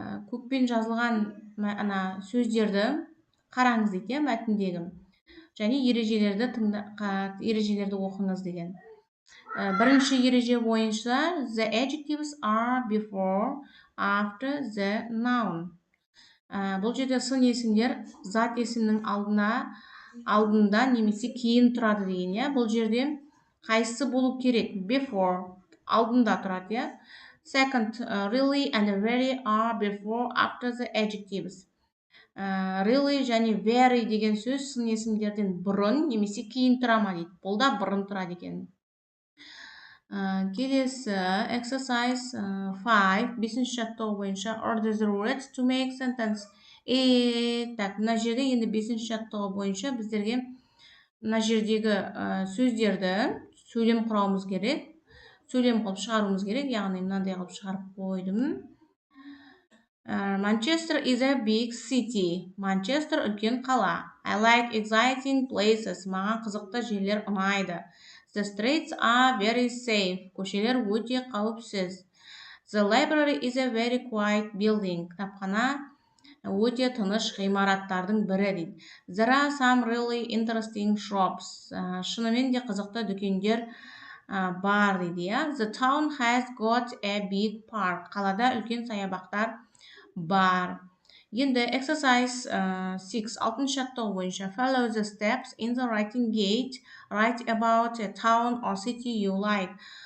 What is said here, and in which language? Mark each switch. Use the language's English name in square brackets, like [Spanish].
[Kazakh] Көкпен жазылған сөздерді қараңыз дейді, мәтіндегі. Және ережелерді оқыңыз деген. Бірінші ереже бойынша [English] the adjectives are before, after the noun. [Kazakh] Бұл жерде сын есімдер зат есімнің алдында немесе кейін тұрады деген. Бұл жерде қайсысы болу керек? Before, алдында тұрады. [English] Second, really and very are before, after the adjectives. [Kazakh] Really және very деген сөз сын есімдерден бұрын немесе кейін тұра ма дейді. Бұл да бұрын тұрады екен. Келесі [English] exercise 5, [Kazakh] бесінші жаттығу бойынша [English] order the words to make sentence. [Kazakh] Мына жерде енді бесінші жаттығу бойынша біздерге мына жердегі сөздерді сөйлем құрауымыз керек. Сөйлем қылып шығаруымыз керек, яғни мынандай қылып шығарып қойдым. [English] Manchester is a big city. [Kazakh] Manchester үлкен қала. [English] I like exciting places. [Kazakh] Маған қызықты жерлер ұнайды. [English] The streets are very safe. [Kazakh] Көшелер өте қауіпсіз. [English] The library is a very quiet building. [Kazakh] Кітапхана өте тыныш ғимараттардың бірі дейді. [English] There are some really interesting shops. [Kazakh] Шынымен де қызықты дүкендер бар дейді. [English] The town has got a big park. [Kazakh] Қалада үлкен саябақтар бар. Енді [English] exercise 6, [Kazakh] алтыншы жаттығу бойынша [English] follow the steps in the writing gate. Write about a town or city you like.